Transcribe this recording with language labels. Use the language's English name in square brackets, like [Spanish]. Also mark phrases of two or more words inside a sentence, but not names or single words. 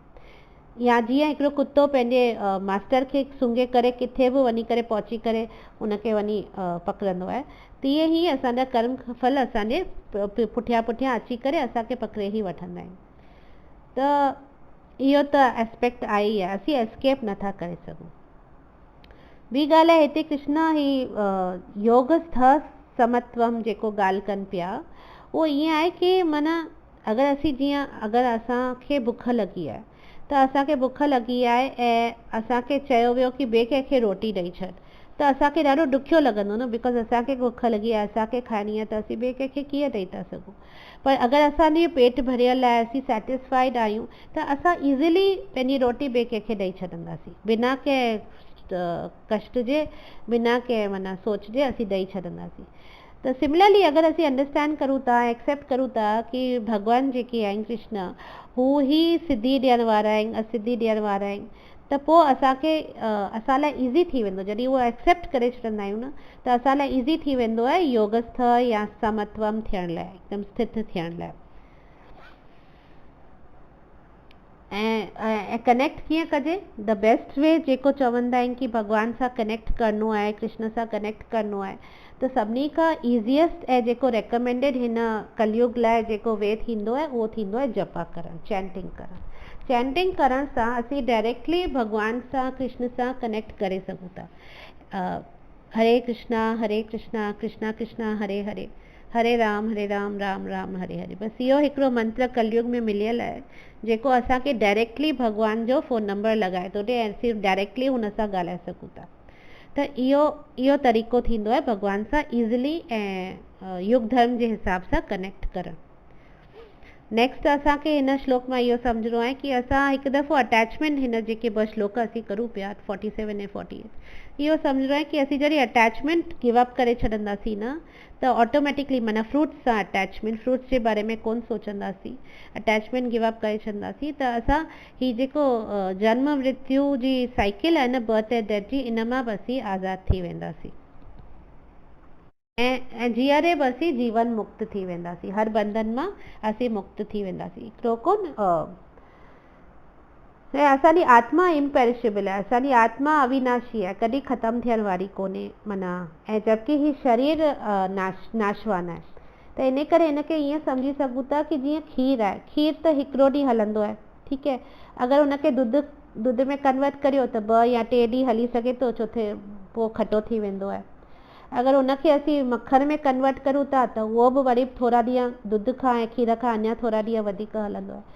[Sindhi] या जीअं हिकिड़ो कुतो पंहिंजे मास्टर खे सूंघे करे किथे बि वञी करे पहुची करे उनखे वञी पकड़ंदो आहे, तीअं ई असांजा कर्म फल असांजे पुठियां पुठियां अची करे असांखे पकड़े ई वठंदा आहिनि। त इहो त एस्पेक्ट आहे ई आहे, असीं एस्केप नथा करे सघूं। ॿी ॻाल्हि आहे हिते कृष्ण ही [Sanskrit] योगस्थ समत्वम [Sindhi] जेको ॻाल्हि कनि पिया, उहो ईअं आहे कि माना अगरि असीं जीअं अगरि असांखे बुख लॻी आहे, त असांखे बुख लॻी आहे ऐं असांखे चयो वियो कि ॿिए कंहिंखे रोटी ॾेई छॾ, त असांखे ॾाढो ॾुखियो लॻंदो न, बिकॉज़ असांखे बुख लॻी आहे, असांखे खाइणी आहे, त असीं ॿिए कंहिंखे कीअं ॾेई था सघूं। पर अगरि असांजी पेट भरियल आहे, असीं सेटिस्फाइड आहियूं, त असां ईज़िली पंहिंजी रोटी ॿिए कंहिंखे ॾेई छॾंदासीं, बिना कंहिं कष्ट जे, बिना कंहिं माना सोच जे असीं ॾेई छॾंदासीं। त सिमिलरली अगरि असीं अंडरस्टैंड करूं था, एक्सेप्ट करूं था कि भॻवान जेके आहिनि कृष्ण, हू ई सिद्धि ॾियण वारा आहिनि, असिद्धि ॾियण वारा आहिनि, त पोइ असांखे असां लाइ ईज़ी थी वेंदो। जॾहिं उहो एक्सेप्ट करे छॾंदा आहियूं न, त असां लाइ ईज़ी थी वेंदो आहे योगस्थ या समत्वम थियण लाइ, हिकदमि स्थित थियण लाइ। ऐं कनेक्ट कीअं कजे, [English] the best way [Sindhi] जेको चवंदा आहिनि कि भॻवान सां कनेक्ट करिणो आहे, कृष्ण सां कनेक्ट करिणो आहे, त सभिनी खां ईज़ीएस्ट ऐं जेको रेकमेंडेड हिन कलयुग लाइ जेको वे थींदो आहे, उहो थींदो आहे जपा करणु, चैंटिंग करणु। चैंटिंग करण सां असीं डायरेक्टली भॻवान सां, कृष्ण सां कनेक्ट करे सघूं था। [Sanskrit] हरे कृष्णा कृष्णा कृष्णा हरे हरे, हरे राम राम राम हरे हरे। [Sindhi] बसि इहो हिकिड़ो मंत्र कलयुग में मिलियल आहे जेको असांखे डायरेक्टली भॻवान जो [English] phone number [Sindhi] लॻाए थो ॾिए ऐं सिर्फ़ु डायरेक्टली हुन सां ॻाल्हाए सघूं था। त इहो तरीक़ो थींदो आहे भॻवान सां ईज़िली ऐं युग धर्म जे हिसाब सां कनेक्ट करणु। नेक्स्ट असांखे हिन श्लोक मां इहो सम्झणो आहे कि असां हिकु दफ़ो अटैचमेंट, हिन जेके ॿ श्लोक असीं करूं पिया 47 ऐं 48, इहो सम्झणो आहे कि असीं जॾहिं [English] attachment give up [Sindhi] करे छॾंदासीं न, त ऑटोमेटिकली माना फ्रूट्स सां अटैचमेंट, फ्रूट्स जे बारे में कोन सोचंदासीं, [English] attachment give up [Sindhi] करे छॾंदासीं, त असां हीउ जेको जन्म मृत्यु जी साइकिल आहे न, [English] birth and death [Sindhi] जी, इन मां बि असीं आज़ादु थी वेंदासीं ऐं जीअरे बि असीं जीवन मुक्त थी वेंदासीं, हर बंधन मां असीं मुक्त थी वेंदासीं। हिकिड़ो कोन ऐं असांजी आत्मा इम्पेरिशेबल आहे, असांजी आत्मा अविनाशी आहे, कॾहिं ख़तमु थियण वारी कोन्हे माना, ऐं जबकि ही शरीर नाशवान आहे। त इन करे हिनखे ईअं सम्झी सघूं था कि जीअं खीर आहे, खीर त हिकिड़ो ॾींहुं हलंदो आहे, ठीकु आहे, अगरि हुनखे दुध में कन्वर्ट करियो त 2 या 3 ॾींहं हली सघे थो, चौथे पोइ खटो थी वेंदो आहे। अगरि हुनखे असीं मखण में कन्वर्ट करूं था त उहो बि वरी थोरा ॾींहं दुध खां ऐं खीर खां अञा थोरा ॾींहं वधीक हलंदो आहे।